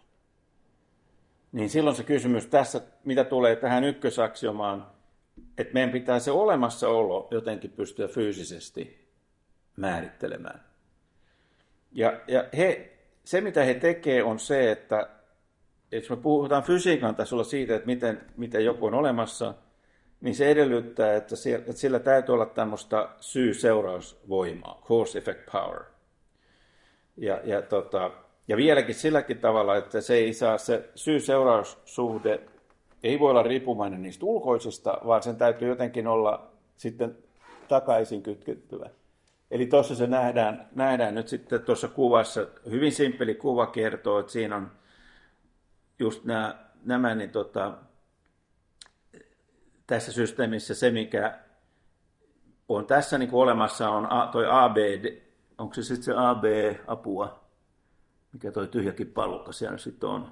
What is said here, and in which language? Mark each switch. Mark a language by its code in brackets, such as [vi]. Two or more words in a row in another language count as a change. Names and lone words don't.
[fi] Niin silloin se kysymys tässä, mitä tulee tähän ykkösaksiomaan, että meidän pitää se olemassaolo jotenkin pystyä fyysisesti määrittelemään. Ja se, mitä he tekee, on se, että jos me puhutaan fysiikan tasolla siitä, että miten joku on olemassa, niin se edellyttää, että sillä täytyy olla tämmöistä syy-seurausvoimaa, [en] cause-effect power. [fi] Ja vieläkin silläkin tavalla, että se ei saa se syy-seuraussuhde, ei voi olla riippuvainen niistä ulkoisista, vaan sen täytyy jotenkin olla sitten takaisin kytkettyvä. Eli tuossa se nähdään nyt sitten tuossa kuvassa, hyvin simppeli kuva kertoo, että siinä on just nämä niin tässä systeemissä se, mikä on tässä niin kuin olemassa, on toi AB, onko se sitten se AB-apua, mikä toi tyhjäkin pallukka siellä sitten on.